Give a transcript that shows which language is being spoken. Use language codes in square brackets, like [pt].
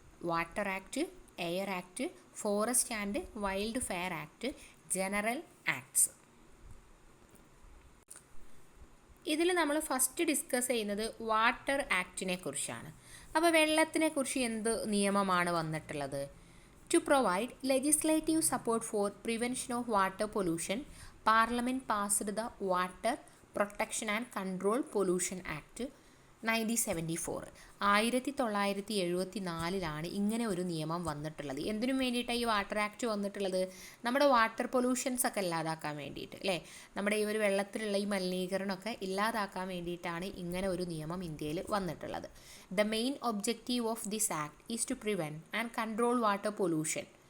[en] Water act, air act, forest and wild fire act, general acts. [ml] ഇതിൽ നമ്മൾ first discuss ചെയ്യുന്നത് water ആക്ടിനെ കുറിച്ചാണ്. അപ്പോൾ വെള്ളത്തിനെ കുറിച്ച് എന്ത് നിയമമാണ് വന്നിട്ടുള്ളത്? [en] To provide legislative support for prevention of water pollution, Parliament passed the Water Protection and Control Pollution Act 1974. [ml] 1974 ഇങ്ങനെ ഒരു നിയമം വന്നിട്ടുള്ളത്. എന്തിനു വേണ്ടിയിട്ടാണ് ഈ വാട്ടർ ആക്ട് വന്നിട്ടുള്ളത്? നമ്മുടെ വാട്ടർ പൊല്യൂഷൻസ് ഒക്കെ ഇല്ലാതാക്കാൻ വേണ്ടിയിട്ട്, അല്ലേ? നമ്മുടെ ഈ ഒരു വെള്ളത്തിലുള്ള ഈ മലിനീകരണമൊക്കെ ഇല്ലാതാക്കാൻ വേണ്ടിയിട്ടാണ് ഇങ്ങനെ ഒരു നിയമം ഇന്ത്യയിൽ വന്നിട്ടുള്ളത്. [en] The main objective of this act is to prevent and control water pollution.